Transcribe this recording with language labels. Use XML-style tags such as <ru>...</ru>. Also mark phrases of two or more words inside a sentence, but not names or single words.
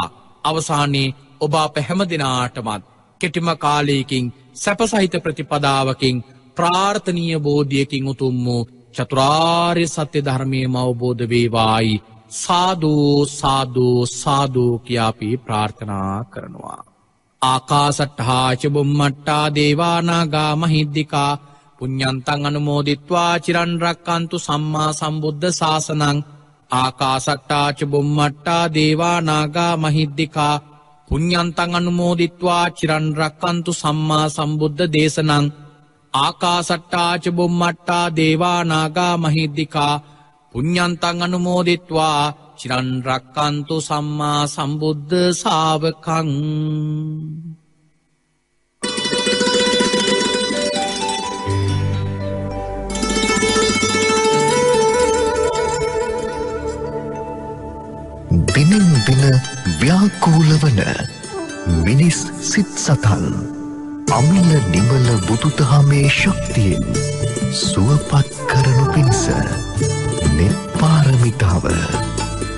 <si>අවසානයේ ඔබ අප හැමදෙනාටමත් කෙටිම කාලයකින් සැපසහිත ප්‍රතිපදාවකින් ප්‍රාර්ථනීය බෝධියකින් උතුම් වූ චතුරාර්ය සත්‍ය ධර්මයේම අවබෝධ වේවායි සාදු සාදු සාදු කියා අපි ප්‍රාර්ථනා කරනවා.</si> <pi>ආකාසට්ඨා ච බුම්මට්ඨා දේවා නාග මහිද්దికා පුඤ්ඤන්තං අනුමෝදිත්වා චිරන් රැක්කන්තු සම්මා සම්බුද්ධ ශාසනං. ආකාසට්ඨා ච බුම්මට්ඨා දේවා නාග මහිද්దికා පුඤ්ඤන්තං අනුමෝදිත්වා චිරන් රැක්කන්තු සම්මා සම්බුද්ධ දේශනං. ආකාසට්ඨා ච බුම්මට්ඨා දේවා නාග මහිද්దికා පුඤ්ඤන්තං අනුමෝදිත්වා චිරන් රැක්කන්තු සම්මා සම්බුද්ධ ශාවකං.</pi> <si>දිනින් දින ව්‍යාකූල වන මිනිස් සිත් සතන් අමිල නිමල බුදුදහමේ ශක්තියෙන් සුවපත් කරනු පිණිස නෙත් පාරමිතාව</si>